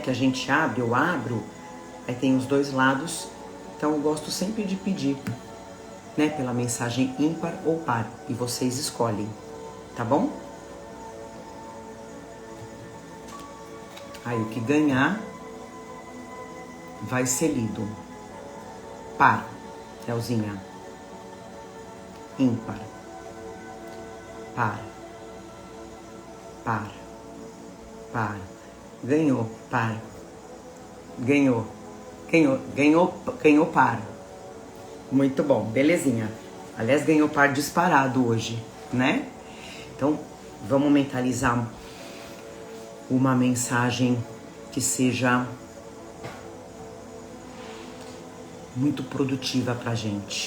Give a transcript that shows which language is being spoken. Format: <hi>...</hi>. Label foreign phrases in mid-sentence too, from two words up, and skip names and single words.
<pt>Que a gente abre, eu abro, aí tem os dois lados. Então eu gosto sempre de pedir né? Pela mensagem ímpar ou par. E vocês escolhem, tá bom? Aí o que ganhar vai ser lido. Par, Elzinha. Ímpar. Par. Par. Par. Ganhou, par. Ganhou. Ganhou par. Muito bom, belezinha. Aliás, ganhou par disparado hoje, né? Então, vamos mentalizar uma mensagem que seja muito produtiva pra gente.</pt>